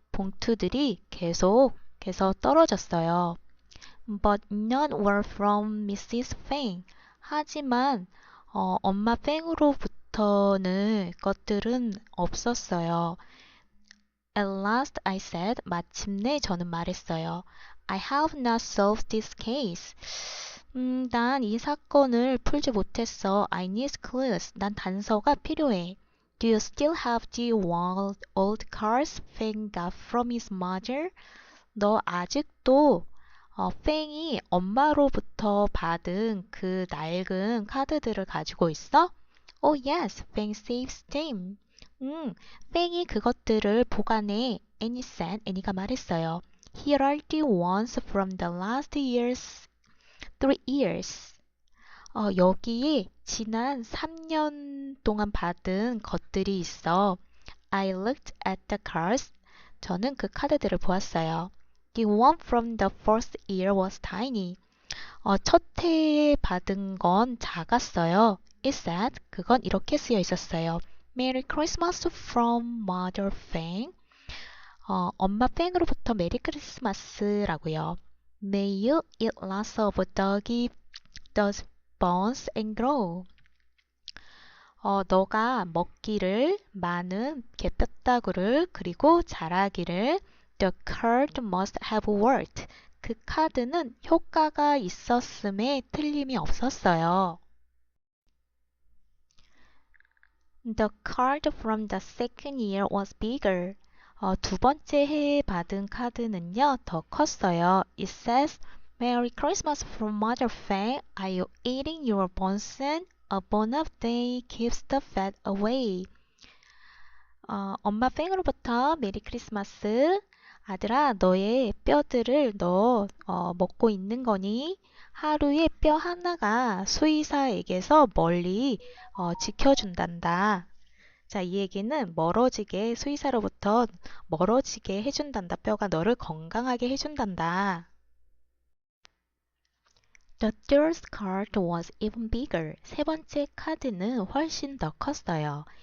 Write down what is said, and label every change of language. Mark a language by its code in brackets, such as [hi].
[ko] 봉투들이 계속해서 떨어졌어요. [en] But none were from Mrs. Fang. [ko] 하지만 엄마 팽으로부터는 것들은 없었어요. [en] At last I said, [ko] 마침내 저는 말했어요. [en] I have not solved this case. [ko] 난 이 사건을 풀지 못했어. [en] I need clues. [ko] 난 단서가 필요해. [en] Do you still have the old cards Fang got from his mother? [ko] 너 아직도 팽이 엄마로부터 받은 그 낡은 카드들을 가지고 있어? [en] Oh yes, Fang saves them. [ko] 팽이 그것들을 보관해. [en] Annie said. [ko] 애니가 말했어요. [en] Here are the ones from the last 3 years. [ko] 여기에 지난 3년 동안 받은 것들이 있어. [en] I looked at the cards. [ko] 저는 그 카드들을 보았어요. [en] The one from the first year was tiny. [ko] 첫 해에 받은 건 작았어요. [en] It said, [ko] 그건 이렇게 쓰여 있었어요. [en] Merry Christmas from Mother Fang. [ko] 엄마 팽으로부터 메리 크리스마스라고요. [en] May you eat lots of doggy bones and grow. [ko] 너가 먹기를 많은 개뼈다구를 그리고 자라기를. [en] The card must have worked. [ko] 그 카드는 효과가 있었음에 틀림이 없었어요. [en] The card from the second year was bigger. [ko] 두 번째 해에 받은 카드는요, 더 컸어요. [en] It says, Merry Christmas from Mother Fang. Are you eating your bones? A bone of day keeps the fat away. [ko] 엄마 팽으로부터 메리 크리스마스. 아들아, 너의 뼈들을 너 먹고 있는 거니? 하루에 뼈 하나가 수의사에게서 멀리 지켜준단다. 자, 이 얘기는 멀어지게 수의사로부터 멀어지게 해준단다. 뼈가 너를 건강하게 해준단다. [en] The third card was even bigger. [ko] 세 번째 카드는 훨씬 더 컸어요.